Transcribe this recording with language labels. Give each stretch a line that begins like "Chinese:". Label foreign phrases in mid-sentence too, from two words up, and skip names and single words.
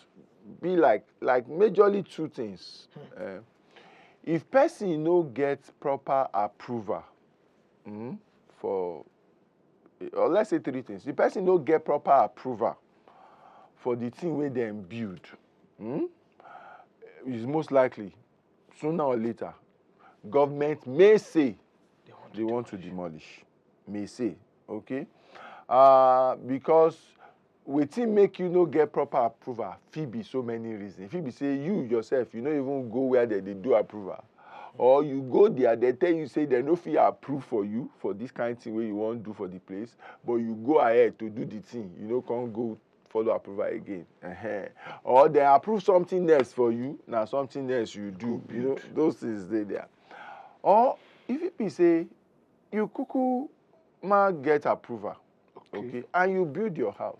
Nigerian Pidgin: Be like majorly two things. If person no get proper approval for, or let's say three things. The person no get proper approval for the thing where they build, is most likely sooner or later government may say they want to demolish. May say, okay? Because wetin make you no get proper approval fit be so many reasons. Fit be say you yourself, you no even go where they do approval. Or you go there, they tell you say they no fit approve for you for this kind of thing where you want to do for the place, but you go ahead to do the thing. You know, can't go follow approval again. Or they approve something else for you, now something else you do. You know, those things they there. Or if it be say you kuku get approval, okay, and you build your house.